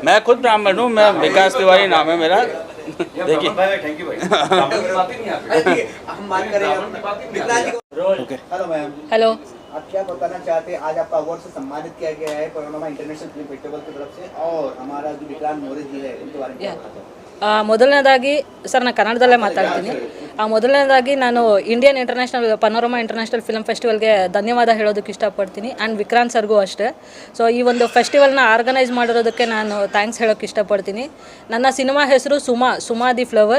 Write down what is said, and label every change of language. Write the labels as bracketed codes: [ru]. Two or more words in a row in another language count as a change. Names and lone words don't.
[hi] मैं खुद ब्राह्मण हूँ, मैं विकास तिवारी नाम है मेरा। देखिए [en] thank you [hi] भाई। हम बात करें। [en] hello ma'am. हेलो। [hi] आप क्या बताना चाहते हैं? आज आपका अवार्ड से सम्मानित किया गया है पैनोरमा इंटरनेशनल फिल्म फेस्टिवल की तरफ से, और हमारा जो विक्रांत मोरे जी है उनके बारे में क्या बताते हैं? [kn] ಮೊದಲನೇದಾಗಿ ಸರ್ ನಾನು ಕನ್ನಡದಲ್ಲೇ ಮಾತಾಡ್ತೀನಿ. ಮೊದಲನೇದಾಗಿ ನಾನು ಇಂಡಿಯನ್ ಪನೋರಮಾ ಇಂಟರ್ನ್ಯಾಷನಲ್ ಫಿಲ್ಮ್ ಫೆಸ್ಟಿವಲ್ಗೆ ಧನ್ಯವಾದ ಹೇಳೋದಕ್ಕೆ ಇಷ್ಟಪಡ್ತೀನಿ. ಆ್ಯಂಡ್ ವಿಕ್ರಾಂತ್ ಸರ್ಗೂ ಅಷ್ಟೇ. ಸೊ ಈ ಒಂದು ಫೆಸ್ಟಿವಲ್ನ ಆರ್ಗನೈಸ್ ಮಾಡಿರೋದಕ್ಕೆ ನಾನು ಥ್ಯಾಂಕ್ಸ್ ಹೇಳೋಕ್ಕೆ ಇಷ್ಟಪಡ್ತೀನಿ. ನನ್ನ ಸಿನಿಮಾ ಹೆಸರು ಸುಮಾ ದಿ ಫ್ಲವರ್.